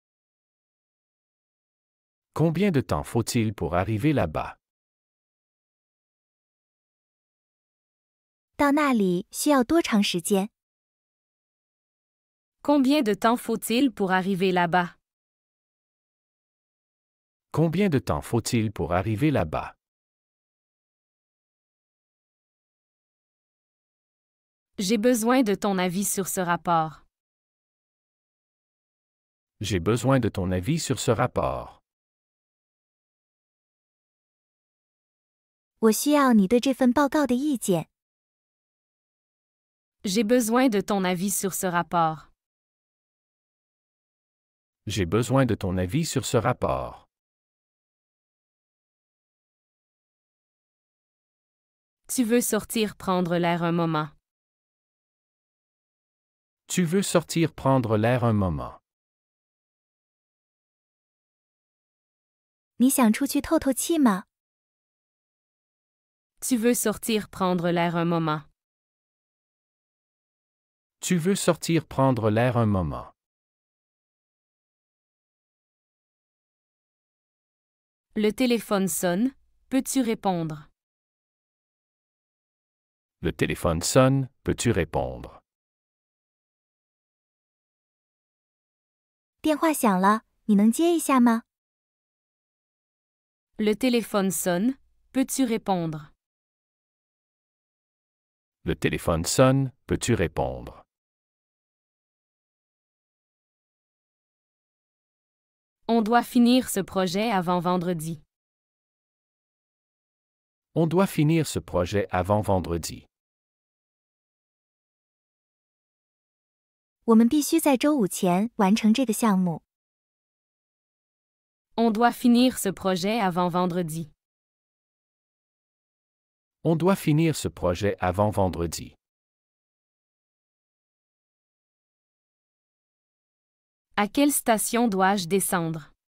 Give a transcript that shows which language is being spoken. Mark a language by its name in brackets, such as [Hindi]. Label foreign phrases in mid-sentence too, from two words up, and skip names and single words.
[French] Combien de temps faut-il pour arriver là-bas? [Chinese] 到那里需要多长时间？ [French] Combien de temps faut-il pour arriver là-bas? Combien de temps faut-il pour arriver là-bas? J'ai besoin de ton avis sur ce rapport. J'ai besoin de ton avis sur ce rapport. [Chinese] 我需要你对这份报告的意见。 [French] J'ai besoin de ton avis sur ce rapport. J'ai besoin de ton avis sur ce rapport. Tu veux sortir prendre l'air un moment. Tu veux sortir prendre l'air un moment. [Chinese] 你想出去透透气吗？ [French] Tu veux sortir prendre l'air un moment. Tu veux sortir prendre l'air un moment. Le téléphone sonne, peux-tu répondre? Le téléphone sonne, peux-tu répondre? [Chinese] 电话响了，你能接一下吗？ [French] Le téléphone sonne, peux-tu répondre? Le téléphone sonne, peux-tu répondre? On doit finir ce projet avant vendredi. On doit finir ce projet avant vendredi. [Chinese] 我们必须在周五前完成这个项目。 [French] On doit finir ce projet avant vendredi. On doit finir ce projet avant vendredi. À quelle station dois-je descendre?